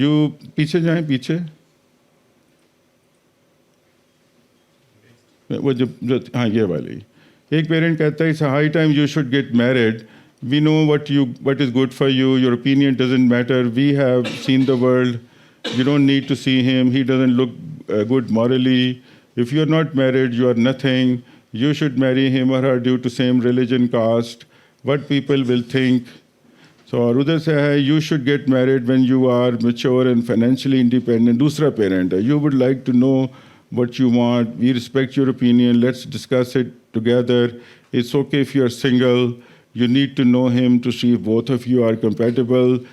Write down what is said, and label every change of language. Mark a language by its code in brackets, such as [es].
[ur] You پیچھے جائیں, پیچھے وہ جو ہاں یہ والی. ایک پیرنٹ کہتا ہے [en] It's high time you should get married. We know what is good for you, your opinion doesn't matter, we have seen the world, you don't need to see him, he doesn't look good morally. If you are not married, you are nothing. You should marry him or her due to same religion, caste. What people will think. [ur] سو اور ادھر سے ہے [en] You should get married when you are mature and financially independent. [ur] دوسرا parent ہے [en] You would like to know what you want, we respect your opinion, let's discuss it together. It's okay if you are single, you need to know him to see if both of you are compatible.